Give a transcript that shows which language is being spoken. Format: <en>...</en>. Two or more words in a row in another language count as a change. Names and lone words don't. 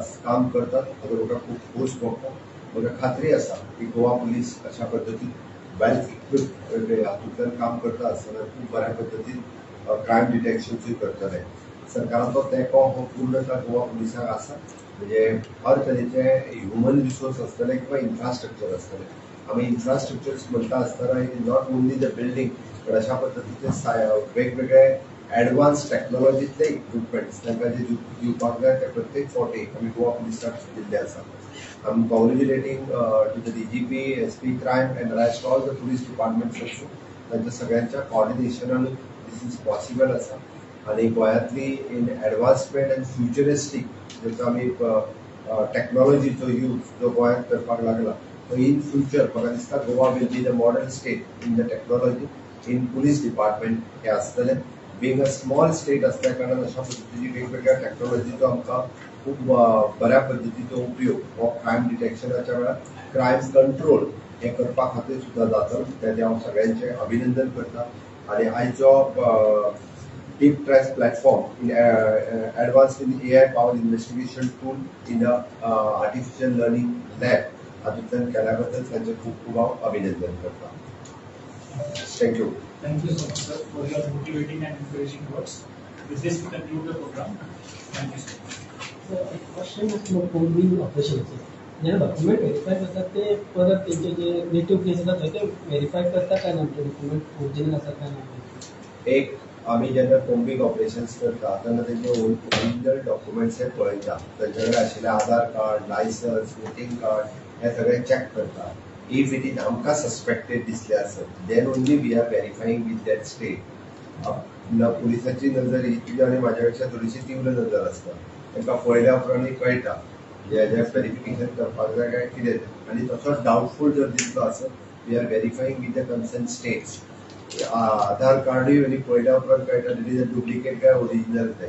<kok>हाजो म्हाका खूब खोस भोगता. म्हाका खात्री आसा की गोवा पुलीस अशा पद्दतीन</kok> <en>well equipped</en> <kok>हातूंतल्यान काम करता आसतना खूब बऱ्या पद्दतीन</kok> <en>crime detection</en> <kok>करतले. सरकाराचो तेंको हो पूर्णतः गोवा पुलिसाक आसा. म्हणजे हर तरेचे</kok> <en>human resource</en> <kok>आसतले किंवा इन्फ्रास्ट्रक्चर आसतले. आमी इन्फ्रास्ट्रक्चर्स म्हणटा आसतना</kok> <en>it is not only the building,</en> <kok>पण अशा पद्दतीचे वेगवेगळे एडवान्स टेक्नॉलॉजीतले इक्विपमेंट्स तांकां जे दिवपाक जाय ते प्रत्येक फावटी आमी गोवा पुलिसाक दिल्ले आसा.</kok> <en>I'm congratulating to the DGP, SP crime and rest all the police departments also.</en> <kok>तांच्या सगळ्यांच्या कॉर्डिनेशनान</kok> <en>this is possible</en> <kok>आसा. आणि गोंयांतली</kok> <en>in advancement and futuristic</en> <kok>जसो आमी टेक्नॉलॉजीचो यूज जो गोंयांत करपाक लागला, तो</kok> <en>in future</en> <kok>म्हाका दिसता</kok> <en>Goa will be the modern state in the technology in police department</en> <kok>हे आसतले.</kok> <en>being a small state</en> <kok>असल्या कारणान अशा पद्दतीची वेगवेगळ्या टेक्नॉलॉजीचो आमकां खूब बऱ्या पद्दतीचो उपयोग हो क्रायम डिटेक्शनाच्या वेळार</kok> <en>crime control</en> <kok>हे करपा खातीर सुद्दां जातलो. तेजे हांव सगळ्यांचें अभिनंदन करता. आनी आयचो डीप ट्रेस प्लॅटफॉर्म</kok> <en>in advanced in AI powered investigation tool in artificial learning lab</en> <kok>हातूंतल्यान केल्या बद्दल तांचें खूब खूब हांव अभिनंदन करता. थँक्यू.</kok> <en>Thank you so much, sir, for your motivating and encouraging words. With this, we conclude the program. Thank you so much.</en> <mr>एक</mr> <en>question is</en> <mr>कोविड ऑपरेशन जे</mr> <en>document verify</en> <mr>करतात ते परत त्यांचे जे नेटिव्ह प्लेस असतात ते व्हेरीफाय करतात काय नंतर</mr> <en>document original</en> <mr>असतात काय नंतर.</mr> <kok>एक आम्ही जेन्ना</kok> <en>combing operations</en> <kok>करता तेन्ना तेंचे</kok> <en>original documents</en> <kok>हे पळयता. तेंचे कडेन आशिल्ले आधार कार्ड, लायसन्स,</kok> <en>voting card</en> <kok>हे सगळे चॅक करता.</kok> <en>if it is</en> <kok>आमकां सस्पेक्टेड दिसले आसत</kok> <en>then only we are verifying with that state.</en> <kok>पुलिसाची नजर ही तुज्या आनी म्हाज्या पेक्षा थोडीशी तीव्र नजर आसता. तांकां पळयल्या उपरांत कळटा हेजें व्हेरिफिकेशन करपाक जाय काय कितें. आनी तसोच डावटफूल जर दिसलो आसत</kok> <en>we are verifying with the concern states.</en> <kok>आधार कार्डूय पळयल्या उपरांत कळटा</kok> <en>it is a duplicate</en> <kok>काय ओरिजिनल तें.</kok>